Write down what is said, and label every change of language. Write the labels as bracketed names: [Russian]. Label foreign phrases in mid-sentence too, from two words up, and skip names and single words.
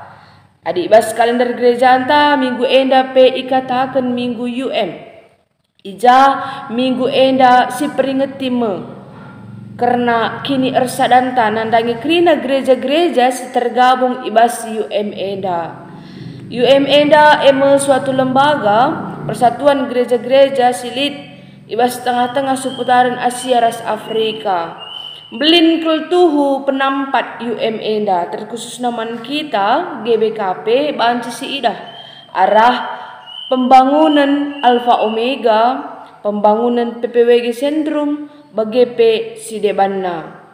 [Batak Karo] Adik bas kalender gereja anta minggu enda pe ikatakan minggu Ija minggu enda si peringet time. Karena kini ersadanta nandangi kerina gereja-gereja si tergabung ibas enda. Enda [Indonesian] suatu lembaga persatuan gereja-gereja [Batak Karo] silit ibas tengah-tengah seputaran Asia ras Afrika. Belin keltuhu penampat enda terkhusus naman kita GBKP banci si idah arah pembangunan Alfa Omega, pembangunan PPWG Sentrum BGP si debanna.